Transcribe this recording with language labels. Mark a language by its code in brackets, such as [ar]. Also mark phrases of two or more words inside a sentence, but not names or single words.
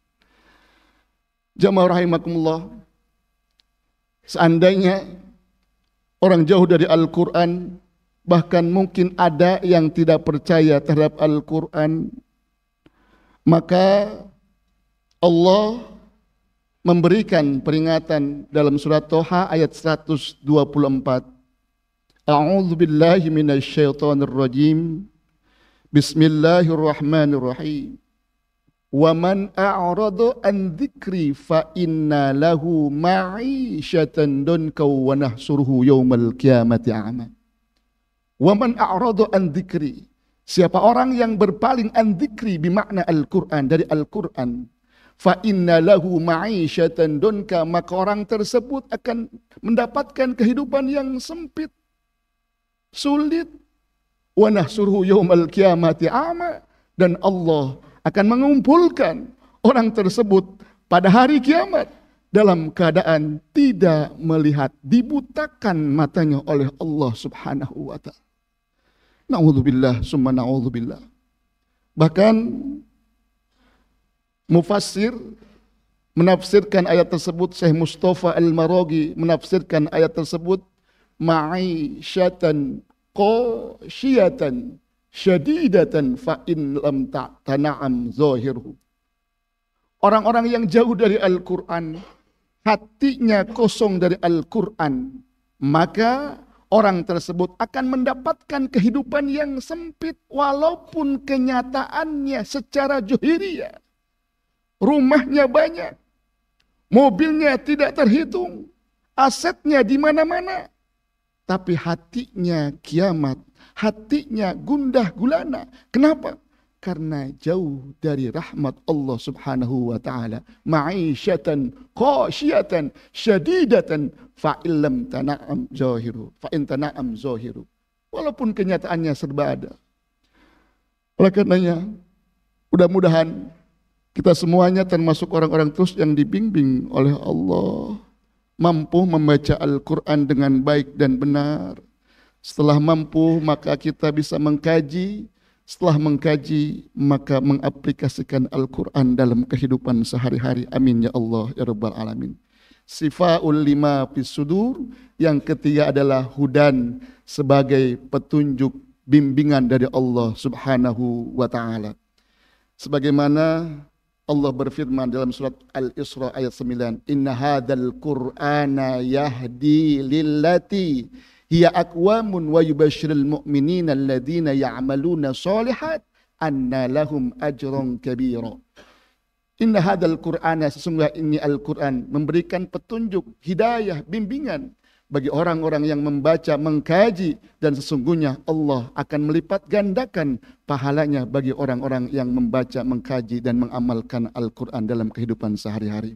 [id] Jamaah rahimakumullah, seandainya orang jauh dari Al-Quran, bahkan mungkin ada yang tidak percaya terhadap Al-Quran, maka Allah memberikan peringatan dalam surat Toha ayat 124. [ar] أعوذ بالله من الشيطان الرجيم. بسم الله الرحمن الرحيم. ومن أعرض عن ذكري فإن له معيشة ضنكا ونحشره يوم القيامة أعمى. ومن أعرض عن ذكري, [id] siapa orang yang berpaling [ar] عن ذكري [id] bermakna Al-Qur'an, dari Al-Qur'an, [ar] فإن له معيشة ضنكا, [id] maka orang tersebut akan mendapatkan kehidupan yang sempit, sulit. [ar] ونحشره يوم القيامة أعمى, [id] dan Allah akan mengumpulkan orang tersebut pada hari kiamat dalam keadaan tidak melihat, dibutakan matanya oleh Allah [ar] سبحانه وتعالى. نعوذ بالله ثم نعوذ بالله. [id] Bahkan mufassir menafsirkan ayat tersebut, Syekh Mustafa Al-Maraghi menafsirkan ayat tersebut, [ar] معيشة قاسية شديدة فإن لم تتنعم ظاهره. [id] Orang-orang yang jauh dari Al-Quran, hatinya kosong dari Al-Quran, maka orang tersebut akan mendapatkan kehidupan yang sempit walaupun kenyataannya secara zuhiriyah. Rumahnya banyak, mobilnya tidak terhitung, asetnya di mana-mana, tapi hatinya kiamat, hatinya gundah gulana. Kenapa? Karena jauh dari rahmat Allah [ar] سبحانه وتعالى. معيشة قاسية شديدة فإن لم تنعم ظاهره. فإن تنعم ظاهره. [id] Walaupun kenyataannya serba ada. Oleh karenanya, mudah-mudahan kita semuanya termasuk orang-orang terus yang dibimbing oleh Allah, mampu membaca Al-Quran dengan baik dan benar. Setelah mampu, maka kita bisa mengkaji. Setelah mengkaji, maka mengaplikasikan Al-Quran dalam kehidupan sehari-hari. [ar] آمين يا الله يا رب العالمين. شفاء لما في الصدور. [id] Yang ketiga adalah hudan sebagai petunjuk bimbingan dari Allah [ar] سبحانه وتعالى. [id] Sebagaimana Allah berfirman dalam surat Al-Isra ayat 9, [ar] إن هذا القرآن يهدي للتي هي أقوم ويبشر المؤمنين الذين يعملون الصالحات أن لهم أجرا كبيرا. إن هذا القرآن, [id] sesungguhnya ini Al-Qur'an memberikan petunjuk, hidayah, bimbingan bagi orang-orang yang membaca, mengkaji, dan sesungguhnya Allah akan melipat gandakan pahalanya bagi orang-orang yang membaca, mengkaji, dan mengamalkan Al-Quran dalam kehidupan sehari-hari.